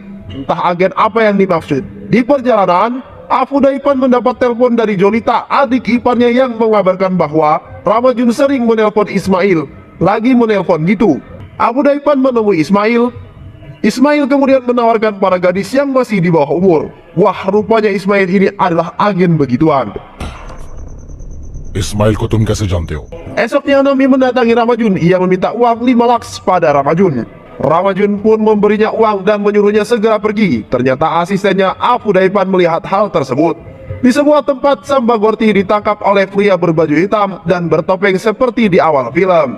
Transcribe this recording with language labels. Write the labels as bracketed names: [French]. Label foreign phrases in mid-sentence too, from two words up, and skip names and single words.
[Indonesian] Entah agen apa yang dimaksud. Di perjalanan, Afudaipan mendapat telepon dari Jolita, adik iparnya, yang mengabarkan bahwa Ramajun sering menelpon Ismail. Lagi menelpon gitu. Abu Daipan menemui Ismail. Ismail kemudian menawarkan para gadis yang masih di bawah umur. Wah, rupanya Ismail ini adalah agen begituan. [Hindi] इस्माइल को तुम कैसे जानते हो? [Indonesian] Esoknya Nami mendatangi Ramajun. Ia meminta uang 5 lakhs pada Ramajun. Ramajun pun memberinya uang dan menyuruhnya segera pergi. Ternyata asistennya Abu Daipan melihat hal tersebut. Di sebuah tempat, Sambagorti ditangkap oleh pria berbaju hitam dan bertopeng seperti di awal film.